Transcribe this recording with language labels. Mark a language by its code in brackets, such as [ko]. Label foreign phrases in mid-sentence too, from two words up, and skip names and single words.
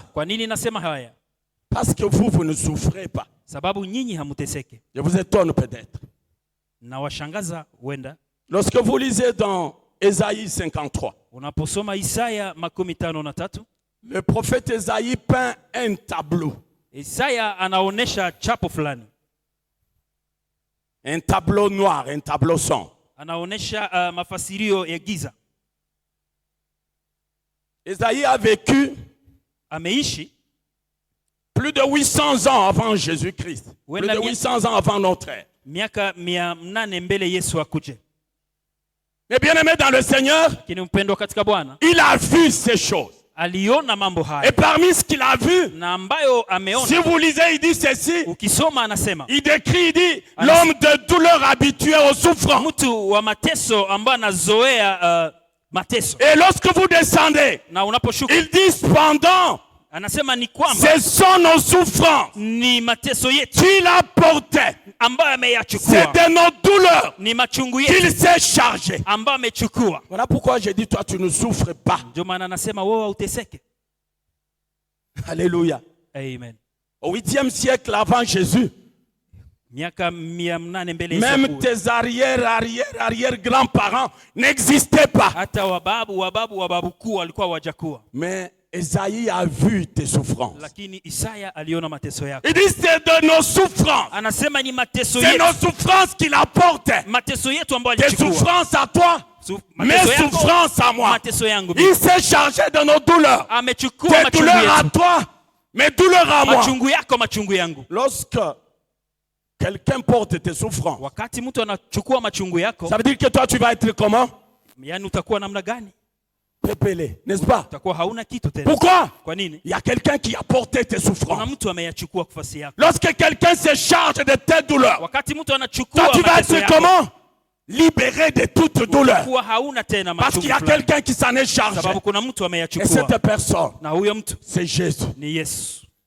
[fr] Parce que vous ne souffrez pas. Je vous étonne peut-être. Lorsque vous lisez dans Ésaïe 53, [sw] unaposoma Isaya 53, [fr] le prophète Ésaïe peint un tableau. [sw] Isaya anaonesha chapo fulani. [fr] Un tableau noir, un tableau sombre. [sw] Anaonesha mafasirio ya giza. [fr] Ésaïe a vécu [sw] ameishi [fr] plus de 800 ans avant Jésus-Christ. Plus de 800 ans avant notre ère. [sw] Miaka 800 mbele Yesu akuje. [fr] Mais bien aimé dans le Seigneur, il a vu ces choses. [sw] Aliona mambo haya. [fr] Et parmi ce qu'il a vu, [sw] na ambayo ameona, [fr] si vous lisez, il dit ceci. [sw] Ukisoma anasema. [fr] Il décrit, il dit, l'homme de douleur habitué aux souffrances. [sw] Mtu wa mateso ambaye anazoea mateso. [fr] Et lorsque vous descendez, [sw] na unaposhuka, [fr] il dit cependant, [sw] anasema ni kwamba [fr] ce sont nos souffrances [sw] ni mateso yetu [fr] qu'il a porté. [sw] ambayo ameyachukua. [fr] C'est de nos douleurs [sw] ni machungu yetu [fr] qu'il s'est chargé. [sw] ambayo amechukua. [fr] Voilà pourquoi j'ai dit, toi tu ne souffres pas. [sw] Ndio maana anasema wewe uteseke. [fr] Alléluia. Amen. Au 8e siècle avant Jésus, [sw] miaka 800 mbele [fr] même tes arrière grands-parents n'existaient pas. [sw] Hata wababu kuu walikuwa wajakuwa. [fr] Mais Esaïe a vu tes souffrances. [sw] Lakini Isaya aliona mateso yako. [fr] Il dit c'est de nos souffrances. [sw] Anasema ni mateso yetu. [fr] C'est nos souffrances qu'il apporte. [sw] Mateso yetu ambayo alichukua. [fr] Tes souffrances à toi. Mes souffrances à moi. [sw] Mateso yangu. [fr] Il s'est chargé de nos douleurs. [sw] Amechukua machungu yetu. [fr] Tes douleurs à toi, mes douleurs à moi. [sw] Machungu yako, machungu yangu. [fr] Lorsque quelqu'un porte tes souffrances, [sw] wakati mtu anachukua machungu yako, [fr] ça veut dire que toi tu vas être comment? [sw] Yani utakuwa namna gani? Pépélé, [fr] n'est-ce pas? Pourquoi? Il y a quelqu'un qui a porté tes souffrances. Lorsque quelqu'un se charge de tes douleurs, toi tu vas être comment? Libéré de toute douleur. Parce qu'il y a quelqu'un qui s'en est chargé. Et cette personne, c'est Jésus.